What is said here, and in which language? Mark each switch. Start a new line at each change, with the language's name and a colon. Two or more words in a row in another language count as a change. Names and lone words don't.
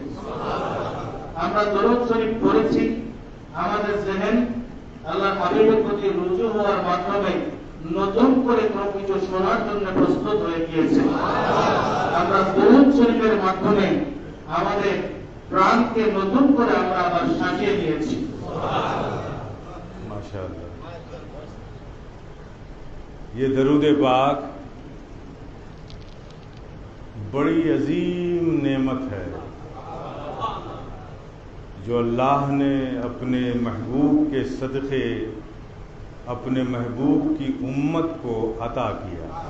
Bangla: আমরা দরুদ শরীফ পড়েছি, আমাদের জেহেন আল্লাহর হাবিবের প্রতি রুজু হওয়ার মাধ্যমে নতুন করে কোনো কিছু শোনার জন্য প্রস্তুত হয়ে গিয়েছে. আমরা দরুদ শরীফের মাধ্যমে আমাদের প্রাণকে নতুন করে আমরা আবার সাজিয়ে দিয়েছি. মাশাআল্লাহ.
Urdu: یہ درود پاک بڑی عظیم نعمت ہے جو اللہ نے اپنے محبوب کے صدقے اپنے محبوب کی امت کو عطا کیا.